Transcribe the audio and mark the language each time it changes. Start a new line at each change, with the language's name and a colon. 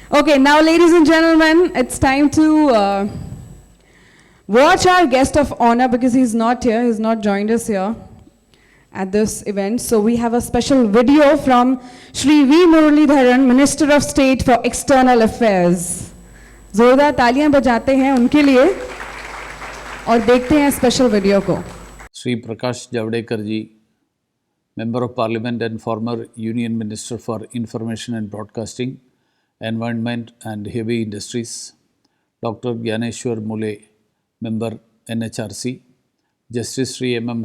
English: Okay, now ladies and gentlemen, it's time to watch our guest of honor because he's not here, he's not joined us here at this event. So we have a special video from Shri V. Muralidharan, Minister of State for External Affairs.
Hindi: जोरदार तालियां बजाते हैं उनके लिए और देखते हैं special video को.
English: Sri Prakash Javadekar ji, Member of Parliament and former Union Minister for Information and Broadcasting, Environment and Heavy Industries, Dr. Gyaneshwar Mule, Member NHRC, Justice Sri M.M.